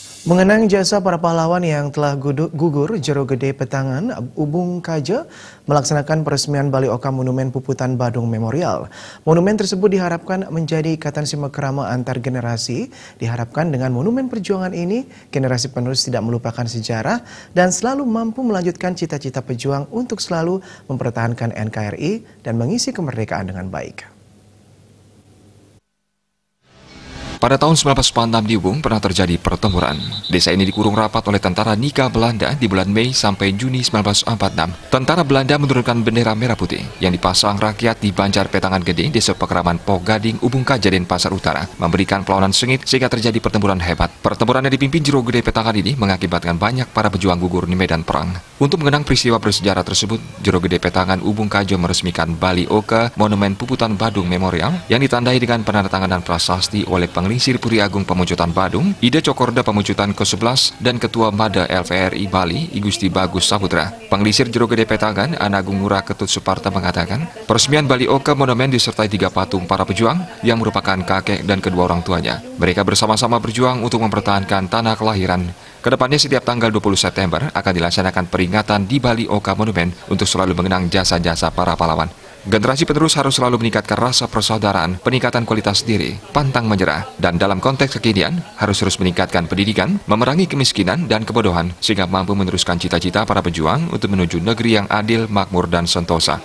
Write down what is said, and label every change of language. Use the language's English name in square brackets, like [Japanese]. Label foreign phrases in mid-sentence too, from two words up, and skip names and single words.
[Indonesian] Mengenang jasa para pahlawan yang telah gugur, Jero Gede Petangan, Ubung Kaja, melaksanakan peresmian Bali Oka Monumen Puputan Badung Memorial. Monumen tersebut diharapkan menjadi ikatan silaturahmi antar generasi. Diharapkan dengan monumen perjuangan ini, generasi penerus tidak melupakan sejarah dan selalu mampu melanjutkan cita-cita pejuang untuk selalu mempertahankan NKRI dan mengisi kemerdekaan dengan baik. Pada tahun 1946 di Ubung pernah terjadi pertempuran. Desa ini dikurung rapat oleh tentara Nika Belanda di bulan Mei sampai Juni 1946. Tentara Belanda menurunkan bendera merah putih yang dipasang rakyat di Banjar Petangan Gede, Desa Pekeraman Pogading, Ubung Kaja, Denpasar Utara, memberikan perlawanan sengit sehingga terjadi pertempuran hebat. Pertempuran yang dipimpin Jero Gede Petangan ini mengakibatkan banyak para pejuang gugur di medan perang. Untuk mengenang peristiwa bersejarah tersebut, Jero Gede Petangan Ubung Kaja meresmikan Bali Oka Monumen Puputan Badung Memorial yang ditandai dengan penandatanganan prasasti oleh Penglingsir Puri Agung Pamujutan Badung, Ida Cokorda Pamujutan ke-11, dan Ketua Mada LVRI Bali, I Gusti Bagus Saputra. Penglingsir Jero Gede Petangan, Anagung Ngurah Ketut Suparta mengatakan, peresmian Bali Oka Monumen disertai 3 patung para pejuang yang merupakan kakek dan kedua orang tuanya. Mereka bersama-sama berjuang untuk mempertahankan tanah kelahiran. Kedepannya setiap tanggal 20 September akan dilaksanakan peringatan di Bali Oka Monumen untuk selalu mengenang jasa-jasa para pahlawan. Generasi penerus harus selalu meningkatkan rasa persaudaraan, peningkatan kualitas diri, pantang menyerah, dan dalam konteks kekinian harus terus meningkatkan pendidikan, memerangi kemiskinan dan kebodohan, sehingga mampu meneruskan cita-cita para pejuang untuk menuju negeri yang adil, makmur, dan sentosa.